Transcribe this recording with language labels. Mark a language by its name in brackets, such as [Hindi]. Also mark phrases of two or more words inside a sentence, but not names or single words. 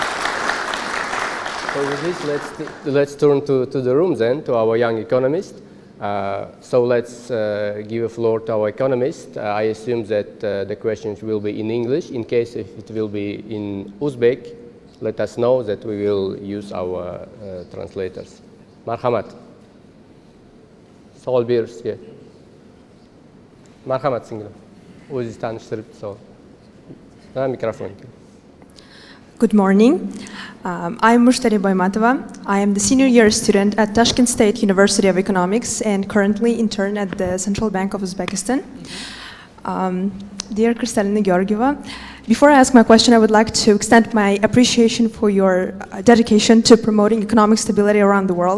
[English] So with this, let's turn to the room then, to our young economist. So let's give a floor to our economist. I assume that the questions will be in English. In case if it will be in Uzbek, let us know that we will use our translators. [Uzbek] Marhamat. Savol berisizga. Marhamat singlim. O'zingizni tanishtirib savol. Mikrofon. [English] Good morning. I'm Mushtari Boymatova. I am the senior year student at Tashkent State University of Economics and currently intern at the Central Bank of Uzbekistan. Dear Kristalina Georgieva, before I ask my question, I would like to extend my appreciation for your dedication to promoting economic stability around the world.